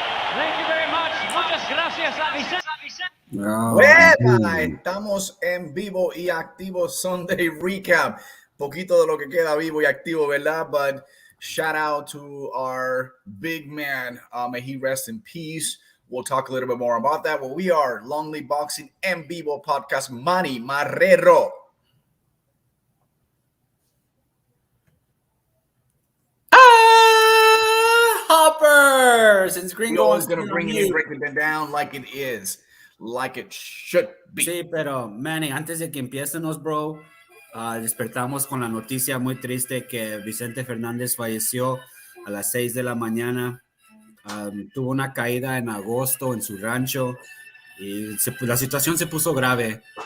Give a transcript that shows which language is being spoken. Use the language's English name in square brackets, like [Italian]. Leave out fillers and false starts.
[English] Thank you very much. [Spanish] Muchas gracias a Vicente. Estamos en vivo y activo. [English] Sunday recap. [Spanish] Poquito de lo que queda vivo y activo, ¿verdad? [English] But shout out to our big man. May he rest in peace. We'll talk a little bit more about that. Well, we are LongLiveBoxing EnVivo podcast. Manny Marrero. Hopper! Since Gringo is going to bring it and break it down like it is. Like it should be. [Spanish] Sí, pero Manny, antes de que empiecemos, bro, despertamos con la noticia muy triste que Vicente Fernández falleció a las 6 de la mañana. Tuvo una caída en agosto en su rancho y la situación se puso grave.